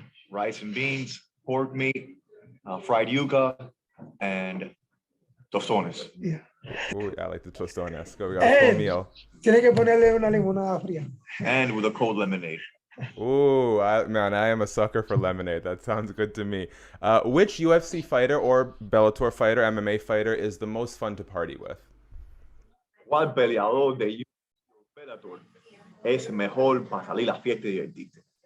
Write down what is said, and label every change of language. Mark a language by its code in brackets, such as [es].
[en] Rice and beans, pork meat, fried yuca, and tostones. Yeah. Ooh, I like the tostones. Go, we got a full meal. [es] Tiene que ponerle una limonada fría. [en] And with a cold lemonade. Ooh, man, I am a sucker for lemonade. That sounds good to me. Which UFC fighter or Bellator fighter, MMA fighter, is the most fun to party with? [es] ¿Cuál peleador de Bellator es mejor para salir a la fiesta y divertirse?